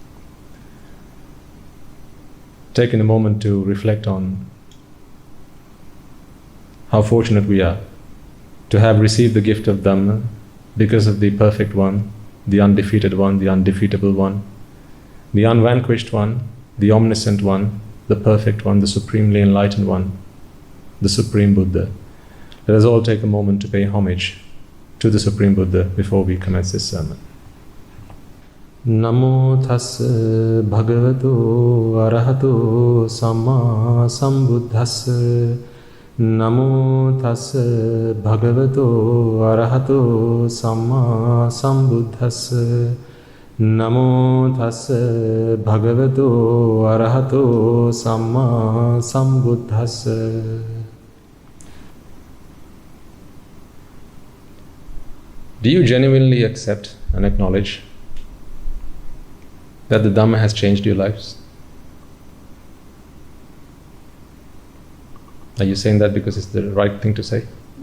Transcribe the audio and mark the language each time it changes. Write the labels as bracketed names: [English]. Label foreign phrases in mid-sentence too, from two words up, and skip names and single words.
[English] Taking a moment to reflect on how fortunate we are to have received the gift of Dhamma because of the perfect one, the undefeated one, the undefeatable one, the unvanquished one, the omniscient one, the perfect one, the supremely enlightened one, the Supreme Buddha. Let us all take a moment to pay homage to the Supreme Buddha before we commence this sermon. [Pali] Namo tassa bhagavato arahato samma sambuddhassa. Namo tassa bhagavato arahato samma sambuddhassa. Namo tassa bhagavato arahato samma sambuddhassa. [English] Do you genuinely accept and acknowledge that the Dhamma has changed your lives? Are you saying that because it's the right thing to say?